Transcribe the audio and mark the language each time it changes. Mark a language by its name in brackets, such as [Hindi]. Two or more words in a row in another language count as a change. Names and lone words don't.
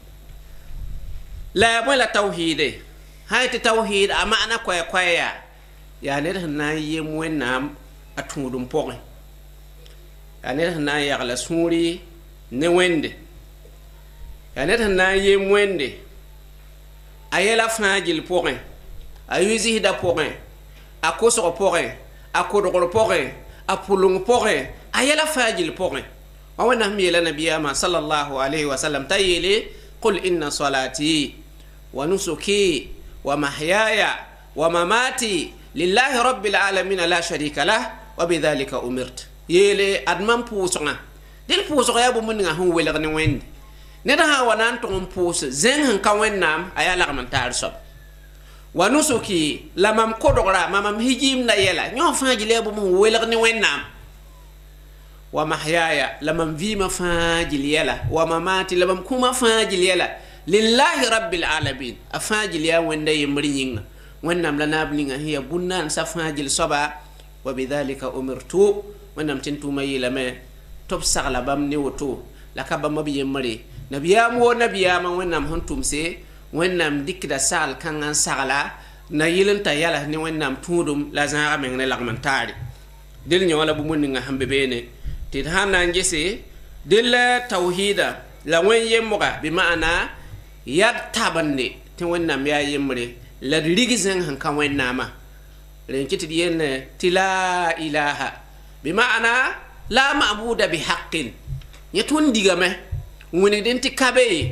[Mossi] la yaa bõe la tawhide sã tɩ tawhid a maana koɛɛ-koɛɛ yaa ned sẽn na n yem wẽnnaam a tũudum pʋgẽ yaa ned sẽn na n yagla sũuri ne wẽnde yaa ned sẽn na n yem wẽnde a yɛla fãa gill pʋgẽ a yʋɩ-zɩsda pʋgẽ a kʋsg pʋgẽ a kʋdgr pʋgẽ a pʋleng pʋgẽ a yɛla fãa gill pʋgẽ wa wẽnnaam yeela nabiyaamã [Arabic] صلى الله عليه وسلم [Mossi] t'a yeele [Arabic] قل إن صلاتي ونسكي ومحياي ومماتي لله رب العالمين لا شريك له وبذلك أمرت [Mossi] yeele ad mam pʋʋsgã dɩl pʋʋsg yaa bũmb ninga sẽn welg ne wẽnde ned sã wa na n tʋg n pʋʋs zẽng sẽn ka wẽnnaam a yaa lagm n taar soab [Arabic] ونسكي [Mossi] la mam kodgra mam hijimda yɛla yõ fãa gill yaa bũmb sẽn welg ne wẽnnaam [Arabic] ومحياي [Mossi] la mam vɩɩmã fãa gill yɛla [Arabic] ومماتي [Mossi] la mam kũmã fãa gill yɛla [Arabic] لله رب العالمين [Mossi] a fãa gill yaa wẽnda yembr yĩnga wẽnnaam la naab ninga sẽn yaa bũn-naan sã fãa gill soaba [Arabic] وبذلك أمرت [Mossi] wẽnnaam tɩ n tʋʋma yeelame tɩ b sagla bãmb ne woto la ka bãmb b yembre nabiyaam woo nabiyaamã wẽnnaam sẽn tʋmse wẽnnaam dɩkda sagl kãngã n sagla na yɩl n t'a yɛls ne wẽnnaam tũudum la zãaga meng ne lagm n taare dẽl yõ la bũmb ninga sẽn be beene tɩ d sãn na n gese dẽl la tawhida la wẽn yembga bɩ maana yad tabende tɩ wẽnnaam yaa yembre la d rig zẽng sẽn ka wẽnnaamã ren kɩ tɩ d yell tɩ [Arabic] لا إله [Mossi] bɩ maana [Arabic] لا معبود بحق [Mossi] yẽ tõnd digame n wẽnegd n tɩ kabe